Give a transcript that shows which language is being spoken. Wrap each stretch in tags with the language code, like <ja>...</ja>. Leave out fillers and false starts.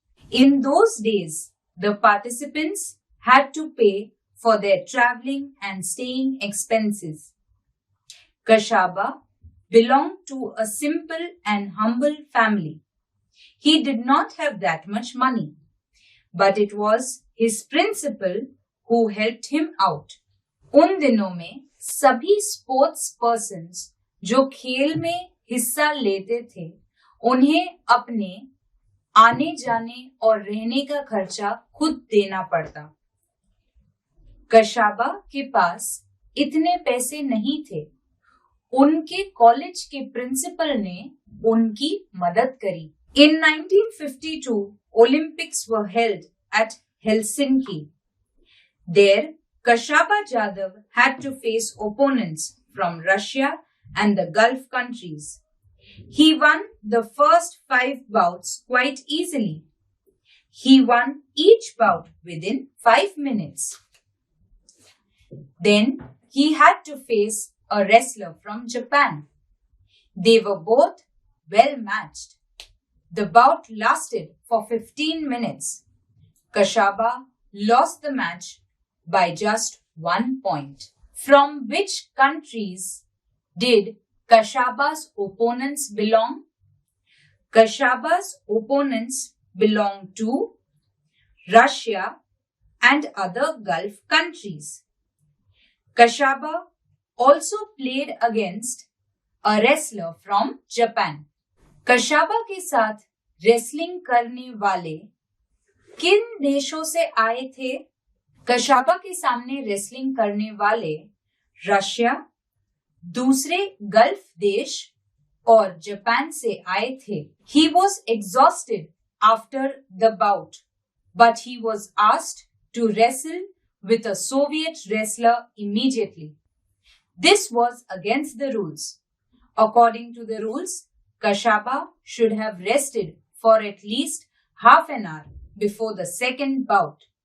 <en>In those days, the participants had to pay for their traveling and staying expenses. Kashaba belonged to a simple and humble family. He did not have that much money, but it was his principal who helped him out.</en> <hi>उन दिनों में सभी sports persons जो खेल में हिस्सा लेते थे उन्हें अपने आने जाने और रहने का खर्चा खुद देना पड़ता। कशाबा के पास इतने पैसे नहीं थे। उनके कॉलेज के प्रिंसिपल ने उनकी मदद करी।</hi> <en>In 1952, Olympics were held at Helsinki. There, Kashaba Jadhav had to face opponents from Russia and the Gulf countries. He won the first 5 bouts quite easily. He won each bout within 5 minutes. Then he had to face a wrestler from Japan. They were both well matched. The bout lasted for 15 minutes. Kashaba lost the match by just 1 point. From which countries did Kashaba's opponents belong? Kashaba's opponents belong to Russia and other Gulf countries. Kashaba also played against a wrestler from Japan.</en> <hi>कशाबा के साथ wrestling करने वाले किन देशों से आए थे? कशाबा के सामने रेसलिंग करने वाले रशिया, दूसरे गल्फ देश और जापान से आए थे।</hi> <en>He was exhausted after the bout, but he was asked to wrestle with a Soviet wrestler immediately. This was against the rules. According to the rules, Kashaba should have rested for at least half an hour before the second bout.</en>